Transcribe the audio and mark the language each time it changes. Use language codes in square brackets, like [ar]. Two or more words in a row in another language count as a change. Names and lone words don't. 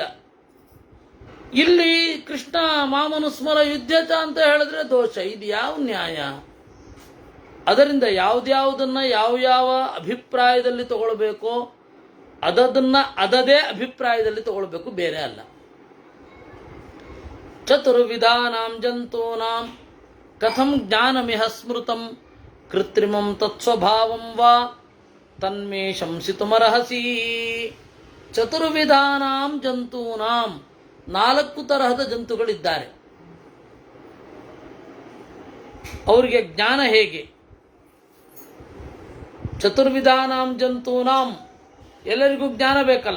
[kn] ಇಲ್ಲಿ ಕೃಷ್ಣ [sa] ಮಾಮನುಸ್ಮರ ಯುದ್ಧಚ [kn] ಅಂತ ಹೇಳಿದ್ರೆ ದೋಷ. ಇದು ಯಾವ ನ್ಯಾಯ? ಅದರಿಂದ ಯಾವುದ್ಯಾವುದನ್ನು ಯಾವ ಅಭಿಪ್ರಾಯದಲ್ಲಿ ತಗೊಳ್ಬೇಕೋ ಅದನ್ನು ಅದದೇ ಅಭಿಪ್ರಾಯದಲ್ಲಿ ತಗೊಳ್ಬೇಕು, ಬೇರೆ ಅಲ್ಲ. [sa] ಚತುರ್ವಿಧಾನಾಂ ಜಂತೂನಾಂ ಕಥಂ ಜ್ಞಾನಮಿಹ ಸ್ಮೃತಂ ಕೃತ್ರಿಮಂ ತತ್ಸ್ವಭಾವಂ ವಾ ತನ್ಮೇ ಶಂಸಿತುಮರ್ಹಸಿ. ಚತುರ್ವಿಧಾನಾಂ ಜಂತೂನಾಂ, [kn] 4 ತರಹದ ಜಂತುಗಳಿದ್ದಾರೆ. ಅವರಿಗೆ ಜ್ಞಾನ ಹೇಗೆ? [sa] ಚತುರ್ವಿಧಾನಾಂ ಜಂತೂನಾಂ, [kn] ಎಲ್ಲರಿಗೂ ಜ್ಞಾನ ಬೇಕಲ್ಲ.